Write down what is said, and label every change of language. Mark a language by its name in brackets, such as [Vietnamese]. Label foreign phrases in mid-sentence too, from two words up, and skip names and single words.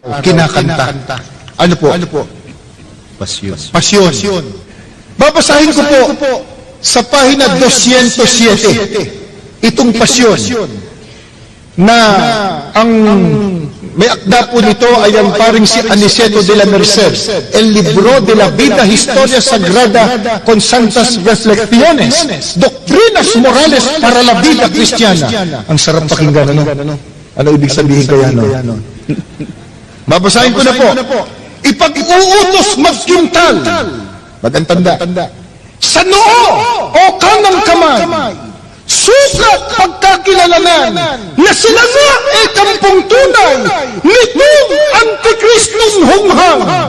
[Filipino] Kinakanta. Ano po? Pasyon. Pasyon. Babasahin ko po sa pahina 207. Itong pasyon na ang may akda po nito ay ang paring si Aniceto de la Merced, El Libro de la Vida Historia Sagrada con Santas Reflexiones, Doctrinas Morales para la Vida Cristiana. Ang sarap pakinggan, ano? Ano ibig sabihin kaya, no? Babasahin ko na po. Ipag-uutos magkintal. Magandang tanda. Sa noo o kanang kamay, sukat pagkakilalanan na sila nga ay kampong tunay nitong Antikristong hunghang.